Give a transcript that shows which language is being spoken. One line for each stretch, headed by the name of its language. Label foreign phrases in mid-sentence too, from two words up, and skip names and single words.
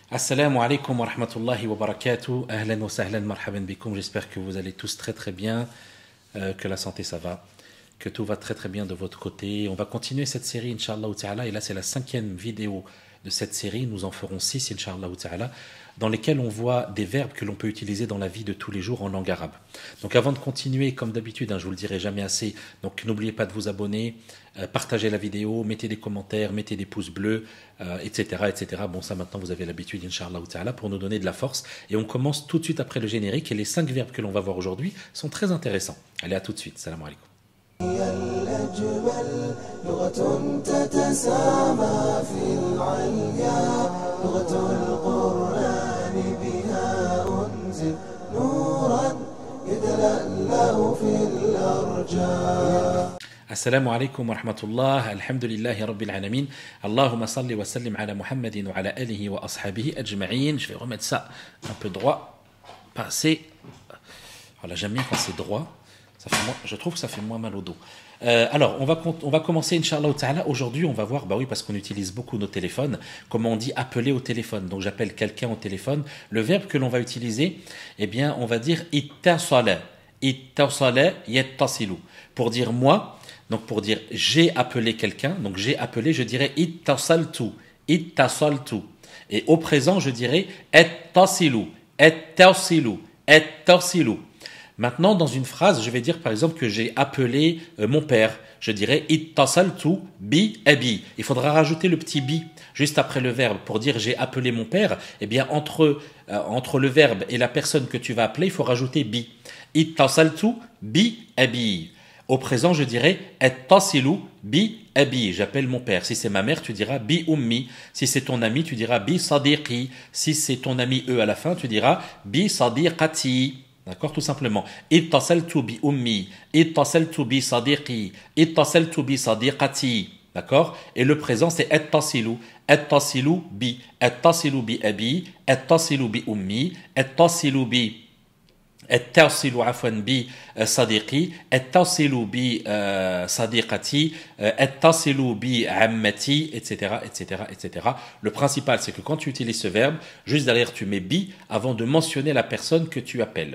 Arabic: السلام عليكم ورحمة الله وبركاته. أهلا وسهلا، مرحبا بكم.
French: J'espère que vous allez tous très très bien, que la santé ça va, que tout va très très bien de votre côté. On va continuer cette série,
Arabic: إن شاء الله تعالى.
French: Et là, c'est la 5e vidéo de cette série. Nous en ferons 6,
Arabic: إن شاء الله تعالى,
French: dans lesquels on voit des verbes que l'on peut utiliser dans la vie de tous les jours en langue arabe. Donc avant de continuer, comme d'habitude, je vous le dirai jamais assez, donc n'oubliez pas de vous abonner, partagez la vidéo, mettez des commentaires, mettez des pouces bleus, etc., etc. Bon, ça maintenant vous avez l'habitude,
Arabic: إن شاء الله تعالى,
French: pour nous donner de la force. Et on commence tout de suite après le générique, et les 5 verbes que l'on va voir aujourd'hui sont très intéressants. Allez, à tout de suite.
Arabic: سلام عليكم. الأجمل لغة تتسامى في العليا لغة القرآن بها أنزل نورا يتلألأ في الأرجاء. السلام عليكم ورحمة الله، الحمد لله رب العالمين، اللهم صل وسلم على محمد وعلى آله وأصحابه أجمعين.
French: Je vais remettre ça un peu droit, pas assez. Voilà, j'aime bien quand c'est droit. Je trouve que ça fait moins mal au dos. Alors, on va commencer,
Arabic: إن شاء الله تعالى.
French: Aujourd'hui, on va voir, bah oui, parce qu'on utilise beaucoup nos téléphones, comment on dit appeler au téléphone. Donc, j'appelle quelqu'un au téléphone. Le verbe que l'on va utiliser, eh bien, on va dire ittasala.
Arabic: اتصل يتصل.
French: Pour dire moi, donc pour dire j'ai appelé quelqu'un, donc j'ai appelé, je dirais ittasaltu.
Arabic: Ittasaltu.
French: Et au présent, je dirais ettasilu.
Arabic: أتصل. أتصل.
French: Maintenant, dans une phrase, je vais dire par exemple que j'ai appelé mon père. Je dirais
Arabic: اتصلت بأبي.
French: Il faudra rajouter le petit bi juste après le verbe pour dire j'ai appelé mon père. Eh bien, entre le verbe et la personne que tu vas appeler, il faut rajouter bi.
Arabic: اتصلت بأبي.
French: Au présent, je dirais
Arabic: أتصل بأبي.
French: J'appelle mon père. Si c'est ma mère, tu diras
Arabic: بأمي.
French: Si c'est ton ami, tu diras
Arabic: بصديقي.
French: Si c'est ton ami à la fin, tu diras
Arabic: بصديقتي.
French: D'accord, tout simplement.
Arabic: اتصلت بأمي، اتصلت بصديقي، اتصلت بصديقتي.
French: D'accord? Et le présent, c'est ittasilu.
Arabic: أتصل بأبي، أتصل بأمي، أتصل ب اتصل عفوا بصديقي اتصل بصديقتي اتصل بعمتي
French: etc etc etc. Le principal c'est que quand tu utilises ce verbe, juste derrière tu mets bi avant de mentionner la personne que tu appelles.